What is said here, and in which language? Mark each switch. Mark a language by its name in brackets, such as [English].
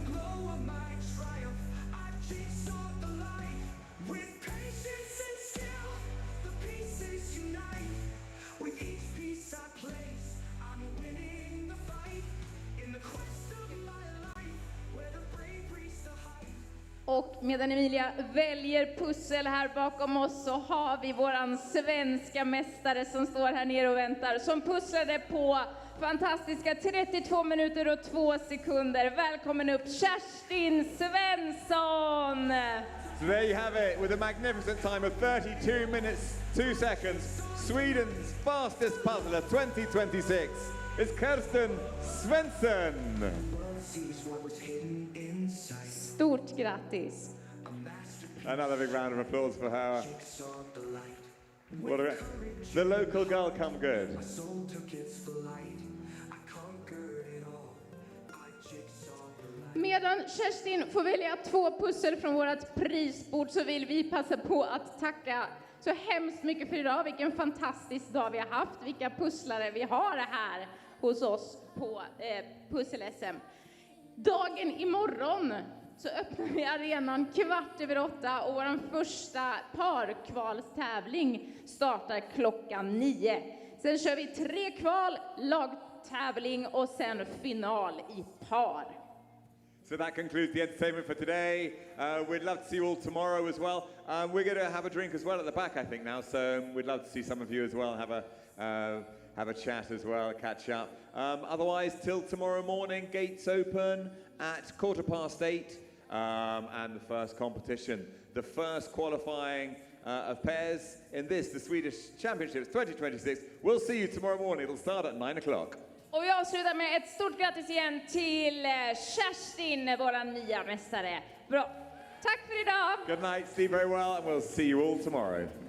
[English] glow of my triumph. I jigsaw the light. With patience and skill, the pieces unite. With each piece I place, I'm winning the fight. In the quest of my life, where the brave reach the height. [Swedish] Och medan Emilia väljer pussel här bakom oss så har vi våran svenska mästare som står här nere och väntar, som pusslade på fantastiska 32 minuter och 2 sekunder. Välkommen upp Kerstin Svensson! [English] So there you have it with a magnificent time of 32 minutes 2 seconds. Sweden's fastest puzzler 2026 is Kirsten Svensson. Sees what was hidden inside. [Swedish] Stort grattis! [English] Another big round of applause for her. Saw the light. What a, the local girl come good. Soul took its flight. I conquered it all. I jigsawed the light. [Swedish] Medan Kerstin får välja 2 pussel från vårt prisbord så vill vi passa på att tacka så hemskt mycket för idag. Vilken fantastisk dag vi har haft. Vilka pusslare vi har här hos oss på Pussel SM. Dagen imorgon så öppnar vi arenan 7:15 och vår första parkvalstävling startar klockan 9. Sen kör vi 3 kval, lagtävling och sen final i par. [English] So that concludes the entertainment for today. We'd love to see you all tomorrow as well. We're going to have a drink as well at the back, I think, now. So we'd love to see some of you as well, have a chat as well, catch up. Otherwise, till tomorrow morning, gates open at 8:15. And the first competition, the first qualifying of pairs in this, the Swedish Championships 2026. We'll see you tomorrow morning. It'll start at 9 o'clock. [Swedish] Och vi avslutar med ett stort grattis igen till Kerstin, våran nya mästare. Bra. Tack för idag! [English] Good night, sleep very well, and we'll see you all tomorrow.